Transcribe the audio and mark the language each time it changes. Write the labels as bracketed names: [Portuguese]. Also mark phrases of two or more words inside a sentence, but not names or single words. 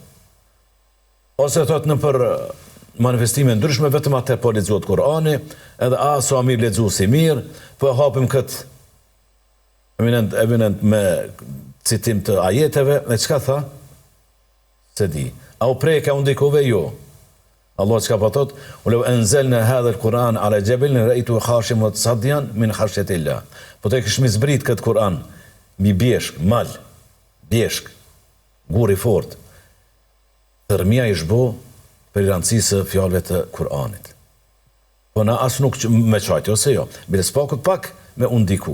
[Albanian] Ose thot në për manifestime ndryshme, vetëm atë po lexohet Kur'ani, edhe sa mirë lexuesi mirë, po hapim këtë eminent me citim të ajeteve, e çka tha? Se di. A u preka u ndikove jo. Allah çka po thot, [Arabic] "لو أنزلنا هذا القرآن على جبل رأيته خاشعا متصدعا من خشية الله." [Albanian] Po të kishmi zbrit këtë Kur'an mi bjeshk, mal, bjeshk, gur i fort. Tërmia i shbo për rëndësisë fjalëve të Kur'anit. Po na as nuk me çajti ose jo, biles pak me u ndiku.